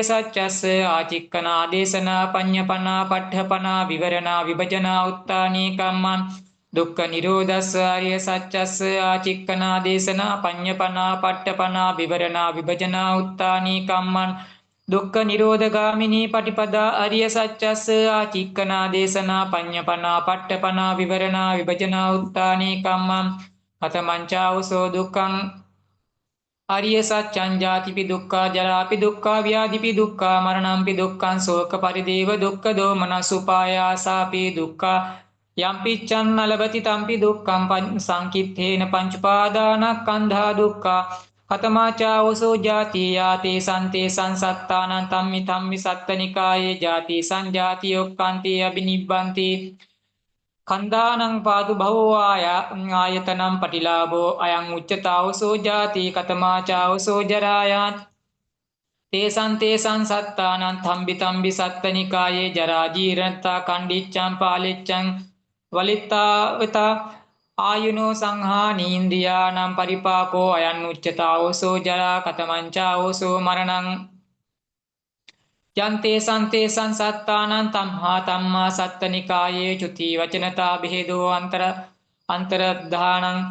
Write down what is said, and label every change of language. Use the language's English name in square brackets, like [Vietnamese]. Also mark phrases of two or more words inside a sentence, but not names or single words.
[Pali] සත්‍යස්ස ආචික්කනා දේශනා පඤ්ඤපනා පට්ඨපනා විවරණා විභජනා උත්තානී කම්මං දුක්ඛ නිරෝධස්ස ආර්ය සත්‍යස්ස ආචික්කනා දේශනා පඤ්ඤපනා පට්ඨපනා විවරණා විභජනා උත්තානී කම්මං දුක්ඛ නිරෝධගාමිනී පටිපදා ආර්ය සත්‍යස්ස ආචික්කනා දේශනා පඤ්ඤපනා පට්ඨපනා විවරණා විභජනා උත්තානී කම්මං කතමංචාවසෝ දුක්ඛං ආර්ය සත්‍යං ජාතිපි දුක්ඛා ජරාපි දුක්ඛා ව්‍යාධිපි දුක්ඛා මරණම්පි දුක්ඛං ශෝක පරිදේව දුක්ඛ දෝමනස් උපායාසාපි දුක්ඛා යම්පිච්ඡන් නලබති තම්පි දුක්ඛං සංකිට්ඨේන පංචපාදානස්කන්ධා දුක්ඛා කතමාචාවසෝ ජාති යාතේ සන්තේ සංසත්තානං තම්මි තම්මි සත්තනිකායේ ජාති සංජාති ඔක්කාන්ති අබිනිබ්බන්ති කන්දානං පාදු භවෝ ආයතනම් පටිලාභෝ අයං උච්චතාවසෝ ජාති කතමාචාවසෝ ජරායාත් තේසං තේසං සත්තානං තම්බි තම්බි සත්තනිකායේ ජරා ජීරණතා කණ්ඩිච්ඡං පාලිච්ඡං වලිත්තාවතා ආයුනෝ සංහානීන්ද්‍රියානම් පරිපාකෝ අයන් උච්චතාවසෝ ජරා කතමංචාවසෝ මරණං යන්තේ සන්තේ සංසත්තානං තම්හා තම්මා සත්තනිකායේ චුති වචනතා බෙහෙදෝ අන්තරද්ධානං